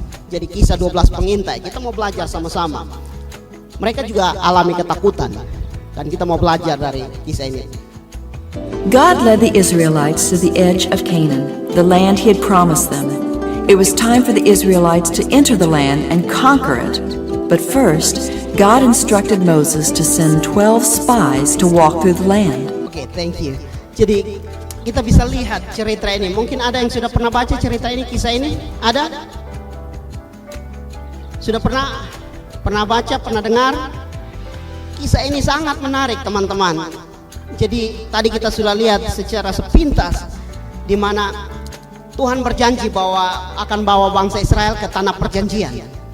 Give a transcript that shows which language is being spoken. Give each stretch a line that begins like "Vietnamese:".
Indonesian: Jadi kisah 12 pengintai. Kita mau belajar sama-sama. Mereka juga alami ketakutan. Dan kita mau belajar dari kisah ini.
English: God led the Israelites to the edge of Canaan, the land he had promised them. It was time for the Israelites to enter the land and conquer it. But first, God instructed Moses to send 12 spies to walk through the land. Oke, thank you.
Indonesian: Jadi kita bisa lihat cerita ini. Mungkin ada yang sudah pernah baca cerita ini, kisah ini? Ada? Sudah pernah baca, pernah dengar? Kisah ini sangat menarik, teman-teman. Jadi tadi kita sudah lihat secara sepintas di mana Tuhan berjanji bahwa akan bawa bangsa Israel ke tanah perjanjian.